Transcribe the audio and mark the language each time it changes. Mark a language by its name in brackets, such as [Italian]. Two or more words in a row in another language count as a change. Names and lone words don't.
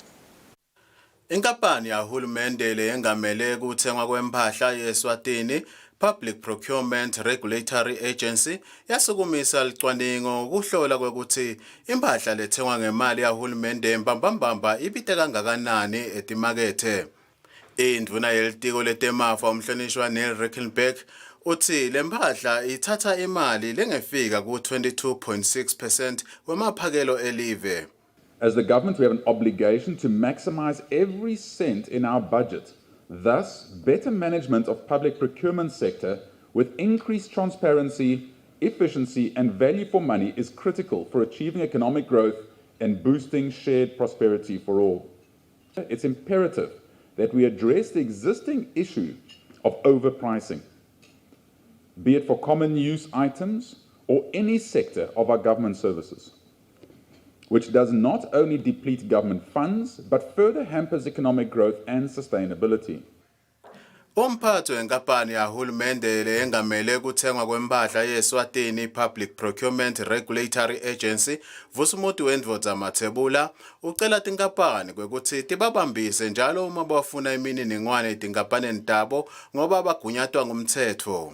[Swati] Inkampani yahulumende leyengamele kuthengwa kwempahla yeSwatini Public Procurement Regulatory Agency yasukumisa licwaningo ukuhlola kwekuthi impahla lethengwa ngemali yahulumende mbambambamba ibite kangakanani etimakethe. Indvuna yelitiko letemafa umhlonishwa Neil Reichenberg uthi lempahla ithatha imali lengefika ku-22.6% wemaphakelo elive. [English] As the government, we have an obligation to maximize every cent in our budget. Thus, better management of public procurement sector with increased transparency, efficiency, and value for money is critical for achieving economic growth and boosting shared prosperity for all. It's imperative that we address the existing issue of overpricing, be it for common use items or any sector of our government services, which does not only deplete government funds, but further hampers economic growth and sustainability. [Swati] Umphathi wenkampani yahulumende leyengamele kuthengwa kwempahla yeSwatini Public Procurement Regulatory Agency, Vusumuthi Wendvodza Mathebula, ucela tinkampani kwekuthi tibabambise njalo uma bafuna imininingwane etinkampanini tabo ngoba bagunyatwa ngumthetho.